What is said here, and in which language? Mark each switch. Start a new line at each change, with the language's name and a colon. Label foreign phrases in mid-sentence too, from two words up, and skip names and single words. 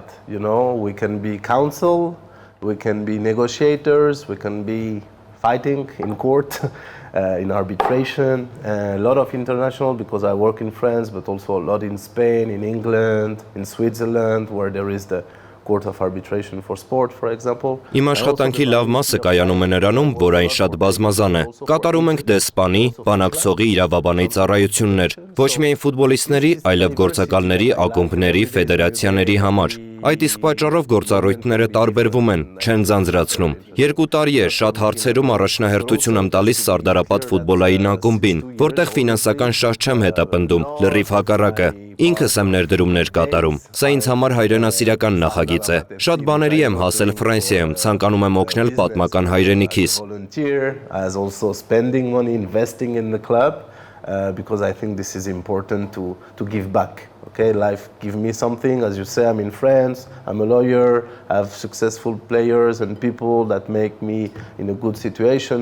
English: You know, we can be counsel, we can be negotiators, we can be fighting in court, in arbitration, a lot of international because I work in France, but also a lot in Spain, in England, in Switzerland, where there is the Court of Arbitration for Sport, for example.
Armenian: Իմ աշխատանքի լավ մասը կայանում է նրանում, որ այն շատ բազմազան է։ Կատարում ենք դեսպանի, բանակցողի, իրավաբանի ծառայություններ, ոչ միայն ֆուտբոլիստների, այլև գործակալների, ակումբների, ֆեդերացիաների համար։ Այդ իսկ պատճառով գործառույթները տարբերվում են, չեն ձանձրացնում։ 2 տարի է շատ հարցերում առաջնահերթություն եմ տալիս Սարդարապատ ֆուտբոլային ակումբին, որտեղ ֆինանսական շահ չեմ հետապնդում, լրիվ հակառակը։ Ինքս եմ ներդրումներ կատարում։ Սա ինձ համար հայրենասիրական նախագիծ է։ Շատ բաների եմ հասել Ֆրանսիայում, ցանկանում եմ օգնել պատմական հայրենիքիս։
English: Because I think this is important to give back. Okay, life give me something. As you say, I'm in France, I'm a lawyer, I have successful players and people that make me in a good situation.